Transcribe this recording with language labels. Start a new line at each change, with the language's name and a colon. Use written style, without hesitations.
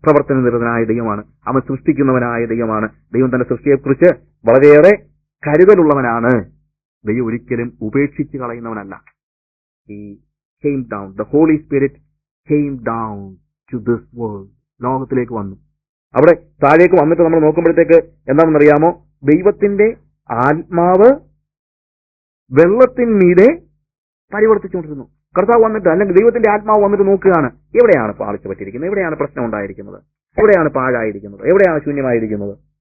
Malayalam: പ്രവർത്തനനിരതനായ ദൈവമാണ്. അവൻ സൃഷ്ടിക്കുന്നവനായ ദൈവമാണ്. ദൈവം തന്റെ സൃഷ്ടിയെക്കുറിച്ച് വളരെയേറെ കരുതലുള്ളവനാണ്. ദൈവം ഒരിക്കലും ഉപേക്ഷിച്ച് കളയുന്നവനല്ല.
English: He came down. The Holy Spirit came down to this world.
Malayalam: ലോകത്തിലേക്ക് വന്നു. അവിടെ താഴേക്ക് വന്നിട്ട് നമ്മൾ നോക്കുമ്പോഴത്തേക്ക് എന്താണെന്നറിയാമോ? ദൈവത്തിന്റെ ആത്മാവ് വെള്ളത്തിന്മീതെ പരിവർത്തിച്ചുകൊണ്ടിരുന്നു. കർത്താവ് വന്നിട്ട് അല്ലെങ്കിൽ ദൈവത്തിന്റെ ആത്മാവ് വന്നിട്ട് നോക്കുകയാണ്, എവിടെയാണ് പാളിച്ച പറ്റിയിരിക്കുന്നത്, എവിടെയാണ് പ്രശ്നം ഉണ്ടായിരിക്കുന്നത്, എവിടെയാണ് പാഴായിരിക്കുന്നത്, എവിടെയാണ് ശൂന്യമായിരിക്കുന്നത്.